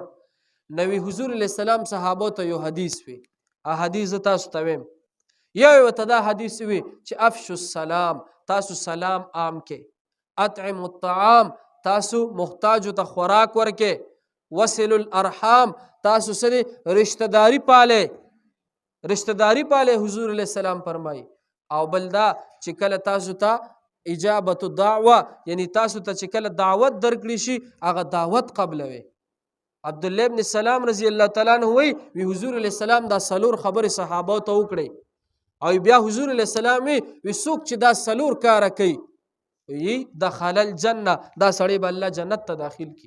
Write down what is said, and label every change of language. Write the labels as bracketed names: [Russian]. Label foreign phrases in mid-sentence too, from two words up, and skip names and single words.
[Pashto] نو وی حضور [Arabic] علیه السلام [Pashto] صحابو ته یو حدیث وی، حدیث زه تاسو ته ویم. یو ورته دا حدیث وی چې [Arabic] افشو السلام، [Pashto] تاسو سلام عام کې، [Arabic] اطعم الطعام، [Pashto] تاسو محتاجو ته خوراک ورکې، [Arabic] وصل الارحام، [Pashto] تاسو سره رشتہ داری پالے، رشتہ داری پالے حضور [Arabic] علیہ السلام [Pashto] فرمائی. او بل دا چې کله تاسو ته [Arabic] اجابت الدعوه، [Pashto] یعنی تاسو ته چې کله دعوت درکړي شي هغه دعوت قبلوي. عبدالله ابن سلام [Arabic] رضی الله تعالی عنہ [Pashto] وی حضور [Arabic] علیہ السلام [Pashto] دا سلور خبر صحابه ته وکړي، او بیا حضور [Arabic] علیہ السلام [Pashto] وی څوک چې دا سلور کار کوي وی [Arabic] دخل الجنه، [Pashto] دا سړی به الله جنت ته داخل کی.